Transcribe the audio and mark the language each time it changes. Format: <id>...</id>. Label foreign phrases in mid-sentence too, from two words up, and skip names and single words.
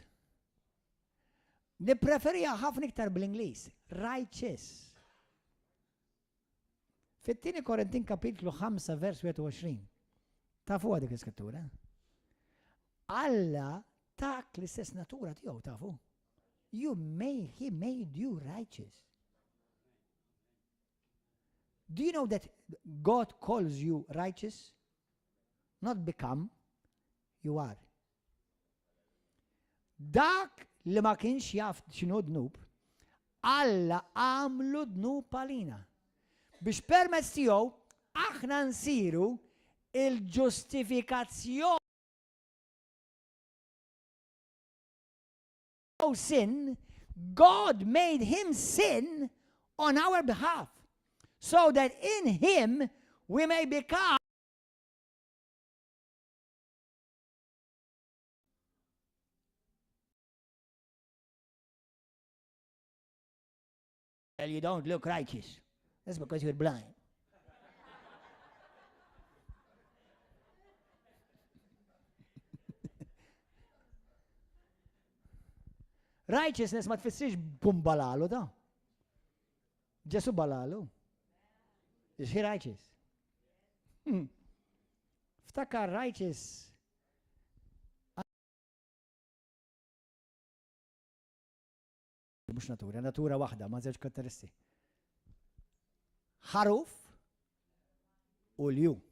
<mt>Nippreferija ħafna iktar bl-Ingliż, righteous. Fit-tieni Korintin kapitlu 5 vers 21. Tafu dik l-iskrittura? Alla tak l-istess natura tiegħu tafu.</mt> <en>He made you righteous. Do you know that God calls you righteous? Not become, you are.</en> <mt>Dak li ma kienx jaf x'inhu dnub, Alla għamlu dnub għalina. Biex permezz tiegħu aħna nsiru il-ġustifikazzjoni</mt> <en>sin, God made him sin on our behalf, so that in him we may become well, you don't look righteous. That's because you're blind.</en> <mt>Righteousness ma tfissirx bum balalu da. Ġesu balalu.</mt> <en>Is he righteous?</en> <mt>Ftakar righteous. Mux natura, natura waħda, ma żewġ karatteristi. Ħaruf u lju.</mt>